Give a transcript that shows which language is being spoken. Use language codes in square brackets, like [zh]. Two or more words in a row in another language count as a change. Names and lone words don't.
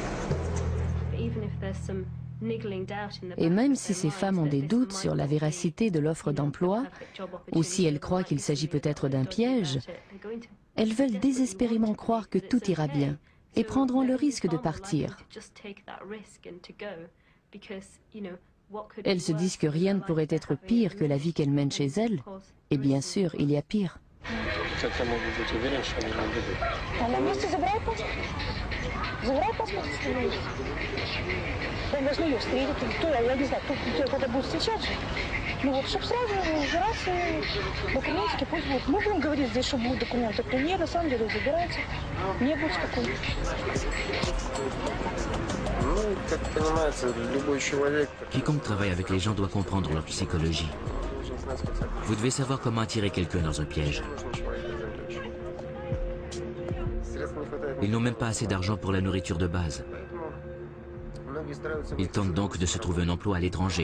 [fr] Et même si ces femmes ont des doutes sur la véracité de l'offre d'emploi, ou si elles croient qu'il s'agit peut-être d'un piège, elles veulent désespérément croire que tout ira bien et prendront le risque de partir. Elles se disent que rien ne pourrait être pire que la vie qu'elles mènent chez elles, et bien sûr, il y a pire. [ru] Как я могу быть уверен, что они не бегут? А на месте забирай паспорт. Забирай паспорт. Он должен ее встретить. Кто, я не знаю, кто-то будет встречать же. Ну вот, чтобы сразу убираться, документики пусть будут. Мы будем говорить здесь, что будут документы. То нет, на самом деле, забирайте. Не будет спокойно. Ну, как понимаете, любой человек... [fr] Quiconque travaille avec les gens doit comprendre leur psychologie. Vous devez savoir comment attirer quelqu'un dans un piège. Ils n'ont même pas assez d'argent pour la nourriture de base. Ils tentent donc de se trouver un emploi à l'étranger.